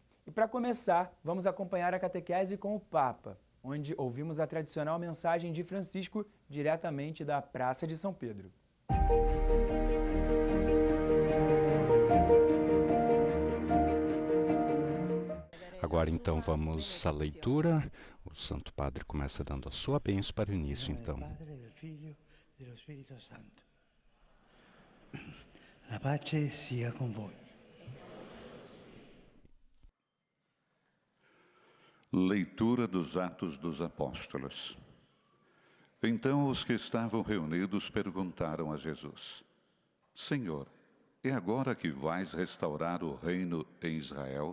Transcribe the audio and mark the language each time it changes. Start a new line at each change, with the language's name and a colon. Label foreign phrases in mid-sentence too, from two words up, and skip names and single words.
Portuguese: E para começar, vamos acompanhar a catequese com o Papa, onde ouvimos a tradicional mensagem de Francisco diretamente da Praça de São Pedro. Agora então vamos à leitura. O Santo Padre começa dando a sua bênção para o início, então.
Italian: La pace sia con voi.
Portuguese: Leitura dos Atos dos Apóstolos. Então os que estavam reunidos perguntaram a Jesus: Senhor, é agora que vais restaurar o reino em Israel?